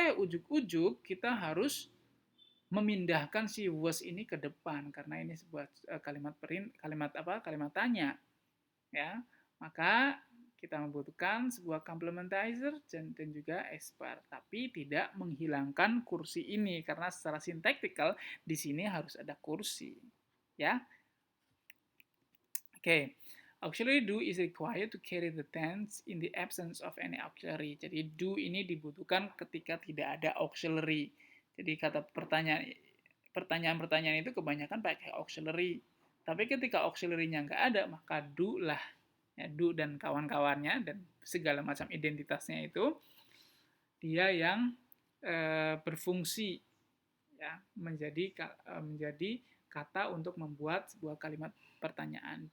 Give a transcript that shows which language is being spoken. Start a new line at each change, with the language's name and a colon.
Indonesian: Ujuk-ujuk kita harus memindahkan si was ini ke depan karena ini sebuah kalimat tanya, ya. Maka kita membutuhkan sebuah complementizer dan juga S bar, tapi tidak menghilangkan kursi ini karena secara sintaktikal di sini harus ada kursi, ya. Oke.
English: Auxiliary do is required to carry the tense in the absence of any auxiliary.
Indonesian: Jadi do ini dibutuhkan ketika tidak ada auxiliary. Jadi kata pertanyaan-pertanyaan itu kebanyakan pakai auxiliary. Tapi ketika auxiliary-nya nggak ada, maka do lah. Ya, do dan kawan-kawannya dan segala macam identitasnya itu dia yang berfungsi, ya, menjadi kata untuk membuat sebuah kalimat pertanyaan.